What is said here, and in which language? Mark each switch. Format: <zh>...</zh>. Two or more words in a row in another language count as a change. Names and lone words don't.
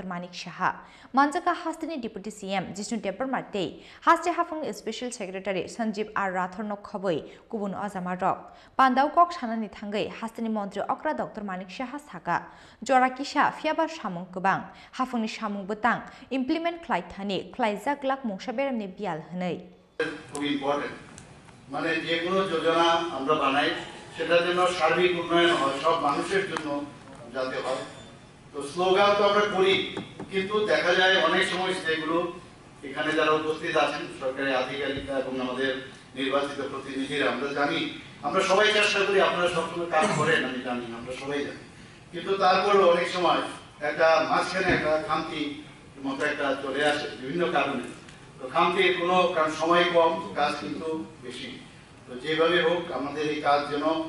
<trp>Manik Shaha, Manjaka Hastini Deputy CM, Jisnu Depar Mate, Haste Hafung Special Secretary Sanjeev R. Rathor no Khoboi, Kubun Ozamarok, Pandau Kok Shanani Tangai, Hastini Montri Okra Dr. Manik Shaha Saka, Jorakisha, Fiaba Shamung Kubang, Hafungni Shamung Butang, implement Klaitani, Klaizak Lak Mosha Beremni Bial Hanei.</trp> <bn>খুব ইম্পর্টেন্ট মানে যে কোনো যোজনা আমরা বানাই সেটা যেন সার্বিক উন্নয়ন হয় সব মানুষের জন্য যাতে হয় তো স্লোগান তো আমরা করি কিন্তু দেখা যায় অনেক সময় সেগুলো এখানে যারা উপস্থিত আছেন সরকারি আধিকারিকরা এবং আমাদের নির্বাচিত প্রতিনিধিরা আমরা জানি আমরা সবাই চেষ্টা করি আপনারা সবসময় কাজ করেন আমি জানি আমরা সবাই জানি কিন্তু তারপরেও অনেক সময় একটা মাঝখানে একটা খামতি মতো একটা চলে আসে বিভিন্ন কারণে তো খামতির কোনো কারণ সময় কম কাজ কিন্তু বেশি তো যেভাবে হোক আমাদের এই কাজ যেন</bn>